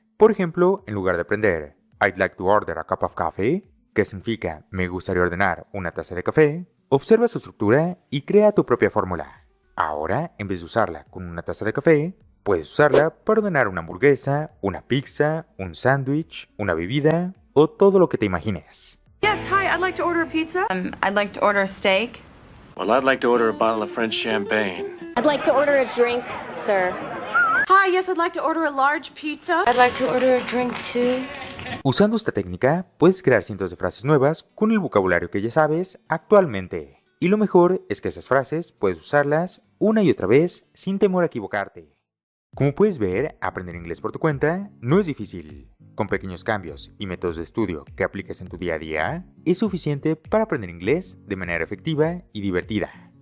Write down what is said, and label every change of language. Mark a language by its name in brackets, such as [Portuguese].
[Spanish] Por ejemplo, en lugar de aprender [English] I'd like to order a cup of coffee, [Spanish] que significa me gustaría ordenar una taza de café, observa su estructura y crea tu propia fórmula. Ahora, en vez de usarla con una taza de café, Puedes usarla para ordenar una hamburguesa, una pizza, un sándwich, una bebida o todo lo que te imagines. [English] Yes, hi, I'd like to order a pizza. I'd like to order a steak. Well, I'd like to order a bottle of French champagne. I'd like to order a drink, sir. Hi, yes, I'd like to order a large pizza. I'd like to order a drink too. [Spanish] Usando esta técnica, puedes crear cientos de frases nuevas con el vocabulario que ya sabes actualmente. Y lo mejor es que esas frases puedes usarlas una y otra vez sin temor a equivocarte. Como puedes ver, aprender inglés por tu cuenta no es difícil. Con pequeños cambios y métodos de estudio que apliques en tu día a día, es suficiente para aprender inglés de manera efectiva y divertida.